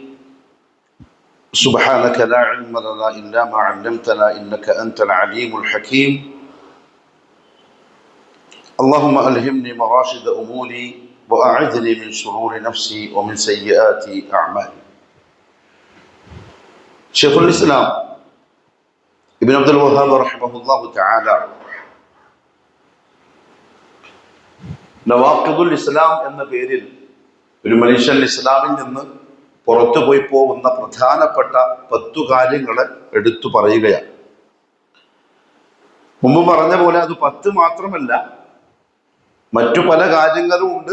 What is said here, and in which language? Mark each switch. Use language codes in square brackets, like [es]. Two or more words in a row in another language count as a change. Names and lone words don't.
[ar] سبحانك لا علم لنا إلا ما علمتنا إنك أنت العليم الحكيم اللهم ألهمني مراشد أموري وأعذني من شرور نفسي ومن سيئات أعمالي. شيخ الإسلام ابن عبد الوهاب رحمه الله تعالى [ml] നവാഖിദുൽ ഇസ്ലാം എന്ന പേരിൽ ഒരു മനുഷ്യൻ ഇസ്ലാമിൽ നിന്ന് പുറത്തുപോയി പോകുന്ന പ്രധാനപ്പെട്ട 10 കാര്യങ്ങളെ എടുത്തു പറയുകയാണ്. മുമ്പ് പറഞ്ഞ പോലെ അത് 10 മാത്രമല്ല, മറ്റു പല കാര്യങ്ങളും ഉണ്ട്.